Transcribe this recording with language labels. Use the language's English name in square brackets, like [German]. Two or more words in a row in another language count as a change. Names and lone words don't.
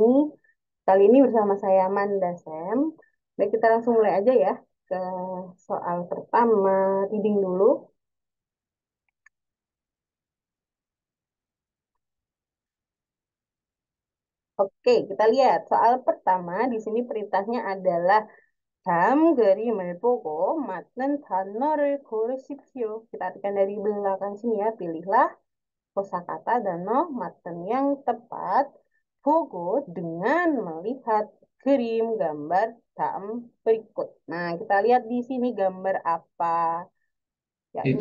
[Indonesian] Kali ini bersama saya Manda Sam. Baik, kita langsung mulai aja ya ke soal pertama. Reading dulu. Oke, kita lihat soal pertama. Di sini perintahnya adalah [Korean] 다음 그림을 보고 맞는 단어를 고르십시오. [Indonesian] Kita artikan dari belakang sini ya. Pilihlah kosakata danau materi yang tepat fogo dengan melihat gambar dalam berikut. Nah, kita lihat di sini gambar apa? Ya, ini